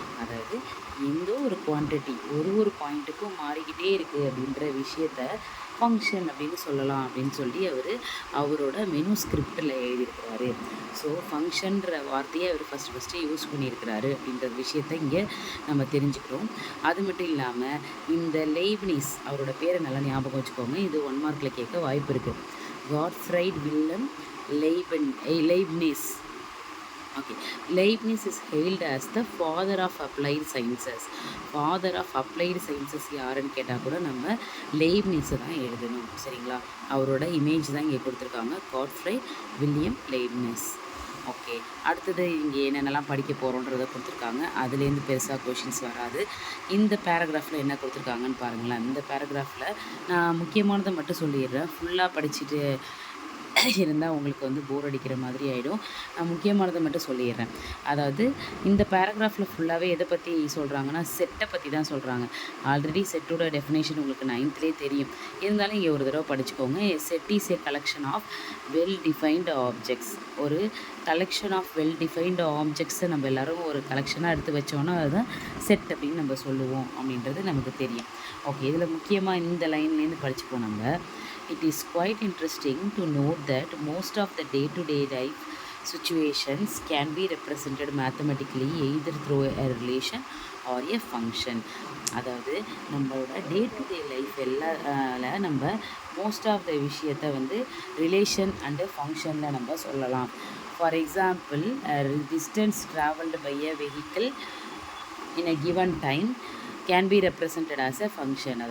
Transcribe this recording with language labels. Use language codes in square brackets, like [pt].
[ta] அதாவது எந்த ஒரு குவான்டிட்டி ஒரு பாயிண்ட்டுக்கும் மாறிக்கிட்டே இருக்குது அப்படின்ற விஷயத்த ஃபங்க்ஷன் அப்படின்னு சொல்லலாம் அப்படின்னு சொல்லி அவரோட மெனு ஸ்கிரிப்டில் எழுதியிருக்கிறாரு. ஸோ ஃபங்க்ஷன்ற வார்த்தையை அவர் ஃபஸ்ட்டு யூஸ் பண்ணியிருக்கிறாரு அப்படின்ற விஷயத்தை இங்கே நம்ம தெரிஞ்சுக்கிறோம். அது மட்டும் இல்லாமல் இந்த லெய்ப்னிஸ், அவரோட பேரை நல்லா ஞாபகம் வச்சுக்கோங்க, இது 1 மார்க்கில் கேட்க வாய்ப்பு இருக்குது. Gottfried William லெய்ப்னிஸ். [en] Okay, Leibniz is hailed as the father of applied sciences. [ta] Father of applied sciences யாருன்னு கேட்டால் கூட நம்ம லெய்ப்னிஸை தான் எழுதணும். சரிங்களா? அவரோட இமேஜ் தான் இங்கே கொடுத்துருக்காங்க, காட்ஃப்ரைட் வில்லியம் லெய்ப்னிஸ். ஓகே, அடுத்தது இங்கே என்னென்னலாம் படிக்க போகிறோன்றதை கொடுத்துருக்காங்க. அதுலேருந்து பெருசாக கொஷின்ஸ் வராது. இந்த பேராகிராஃபில் என்ன கொடுத்துருக்காங்கன்னு பாருங்களேன். இந்த பேராகிராஃபில் நான் முக்கியமானதை மட்டும் சொல்லிடுறேன். ஃபுல்லாக படிச்சுட்டு இருந்தால் உங்களுக்கு போர் அடிக்கிற மாதிரி ஆகிடும். நான் முக்கியமானதை மட்டும் சொல்லிடுறேன். அதாவது இந்த பேராகிராஃபில் ஃபுல்லாகவே எதை பற்றி சொல்கிறாங்கன்னா, செட்டை பற்றி தான் சொல்கிறாங்க. ஆல்ரெடி செட்டோட டெஃபினேஷன் உங்களுக்கு 9th தெரியும். இருந்தாலும் இங்கே ஒரு தடவை படிச்சுக்கோங்க. [en] Set is a collection of well defined objects. [ta] ஒரு கலெக்ஷன் ஆஃப் வெல் டிஃபைன்டு ஆப்ஜெக்ட்ஸை நம்ம எல்லோரும் ஒரு கலெக்ஷனாக எடுத்து வச்சோன்னா அதுதான் செட் அப்படின்னு நம்ம சொல்லுவோம் அப்படின்றது நமக்கு தெரியும். ஓகே, இதில் முக்கியமாக இந்த லைன்லேருந்து படிச்சுப்போம் நம்ம. [en] It is quite interesting to note that most of the day-to-day life situations can be represented mathematically either through a relation or a function. [ta] அதாவது நம்மளோட [en] day to day life [ta] நம்ம [en] most of the [ta] விஷயத்தை relation and ஃபங்க்ஷனில் நம்ம சொல்லலாம். [en] For example, distance travelled by a vehicle in a given time can be represented as a function.